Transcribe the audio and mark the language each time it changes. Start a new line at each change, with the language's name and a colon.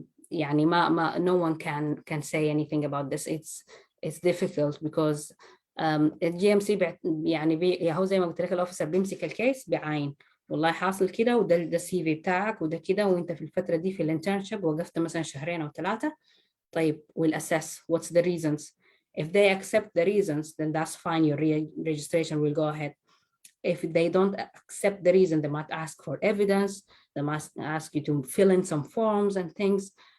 Arabic: يعني
English: no one can say anything about this. It's difficult because
Arabic: الGMC يعني هو زي ما قلت لك الأوفيسر بيمسك الكيس بعين. والله حاصل كده وده السي في بتاعك وده كده وانت في الفترة دي في الانترنشيب وقفت مثلا 2 أو 3.
English: طيب we'll assess what's the reasons. If they accept the reasons then that's fine, your registration will go ahead. If they don't accept the reason they might ask for evidence, they must ask you to fill in some forms and things.